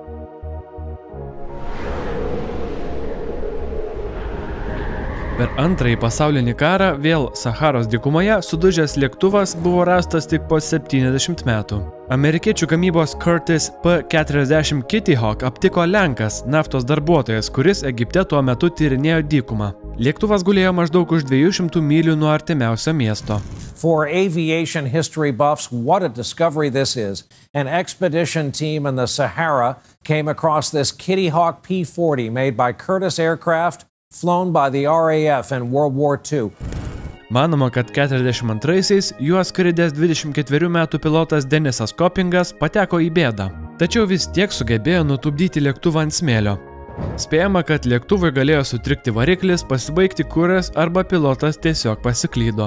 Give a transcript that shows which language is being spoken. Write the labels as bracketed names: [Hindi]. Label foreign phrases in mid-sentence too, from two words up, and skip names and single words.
[Lithuanian] Per Antrąjį pasaulinį karą vėl Sacharos dykumoje sudužęs lėktuvas buvo rastas tik po 70 metų. Amerikiečių gamybos Curtiss P-40 Kitty Hawk aptiko lenkas, naftos darbuotojas, kuris Egipte tuo metu tyrinėjo dykumą. Lėktuvas gulėjo maždaug už 200 mylių nuo artimiausio miesto. [English] For aviation history buffs, what a discovery this is. An expedition team in the Sahara came across this Kitty Hawk P-40 made by Curtiss Aircraft, flown by the RAF in World War II. [Lithuanian] Manoma, kad 42-aisiais juos skridęs 24 metų pilotas Denisas Kopingas pateko į bėdą, tačiau vis tiek sugebėjo nutupdyti lėktuvą ant smėlio. Spėjama, kad lėktuvui galėjo sutrikti variklis, pasibaigti kuras arba pilotas tiesiog pasiklydo.